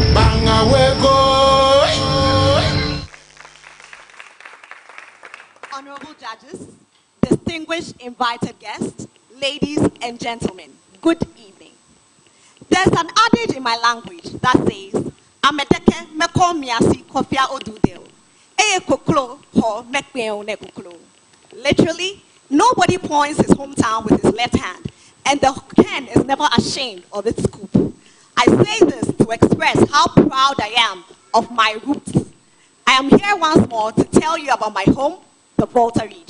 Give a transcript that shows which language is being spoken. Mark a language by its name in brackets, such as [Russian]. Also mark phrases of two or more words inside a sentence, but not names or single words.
[English] Honorable judges, distinguished invited guests, ladies and gentlemen, good evening. There's an adage in my language that says, [Ewe] Amedeke meko miasi kofia odudeo. Eye koklo ho mekpeo ne koklo. [English] Literally, nobody points his hometown with his left hand, and the hen is never ashamed of its scoop. I say this to express how proud I am of my roots. I am here once more to tell you about my home, the Volta region.